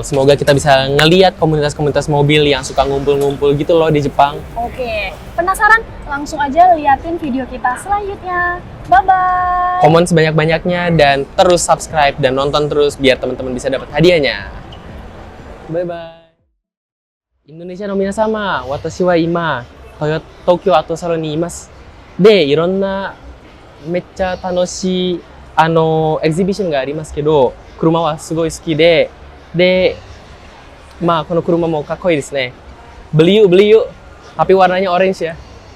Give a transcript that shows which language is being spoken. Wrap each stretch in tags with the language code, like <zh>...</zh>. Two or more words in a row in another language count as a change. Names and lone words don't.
<id>Semoga kita bisa ngeliat komunitas-komunitas mobil yang suka ngumpul-ngumpul gitu loh di Jepang. Oke, penasaran? Langsung aja liatin video kita selanjutnya. Bye-bye! Komen sebanyak-banyaknya dan terus subscribe dan nonton terus biar teman-teman bisa dapat hadiahnya. Bye-bye.</id> <ja>インドネシアの皆様、私は今Tokyo Auto Salonにいます. で、いろんなめっちゃ楽しいexhibitionがありますけど、車はすごい好きで、この車もかっこいいですね.</ja> <id>Beli yuk, tapi warnanya orange ya.</id>